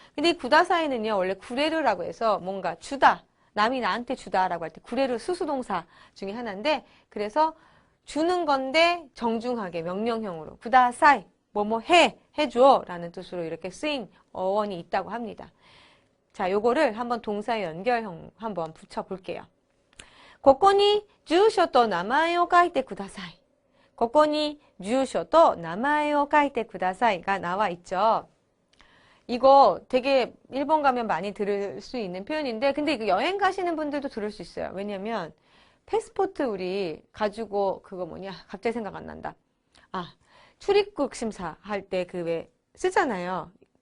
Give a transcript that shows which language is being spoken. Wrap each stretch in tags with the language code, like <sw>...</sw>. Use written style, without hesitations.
<ko>근데 이 구다사이는요, 원래 구레르라고 해서 뭔가 주다, 남이 나한테 주다라고 할 때 구레르 수수동사 중에 하나인데, 그래서 주는 건데 정중하게 명령형으로 구다사이, 뭐뭐 해줘 라는 뜻으로 이렇게 쓰인 어원이 있다고 합니다. 자, 요거를 한번 동사의 연결형 한번 붙여볼게요.</ko> <ja>ここに住所と名前を書いてください.ここに住所と名前を書いてください</ja> <ko>가 나와 있죠. 이거 되게 일본 가면 많이 들을 수 있는 표현인데, 근데 이거 여행 가시는 분들도 들을 수 있어요. 왜냐면 패스포트 우리 가지고 그거 뭐냐, 갑자기 생각 안 난다. 아, 출입국 심사 할 때 그 왜 쓰잖아요.</ko>